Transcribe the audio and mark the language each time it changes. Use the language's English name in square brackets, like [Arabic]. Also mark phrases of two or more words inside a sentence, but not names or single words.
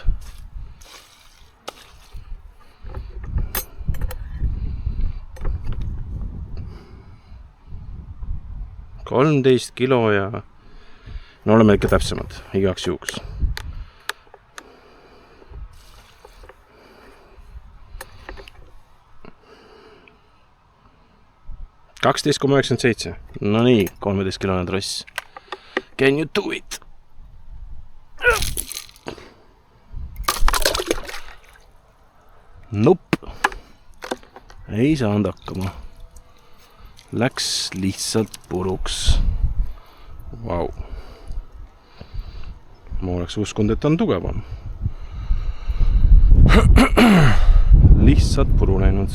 [Estonian] $13 kilo ja no oleme ikka täpsemad, igaks juhuks. 12,97. No nii, 13 kilone tross. [English] Can you do it? Nope. [Estonian] Ei saanud hakkama. Läks lihtsalt puruks. Vau. Ma oleks uskunud, et on tugevam. Lihtsalt puru läinud.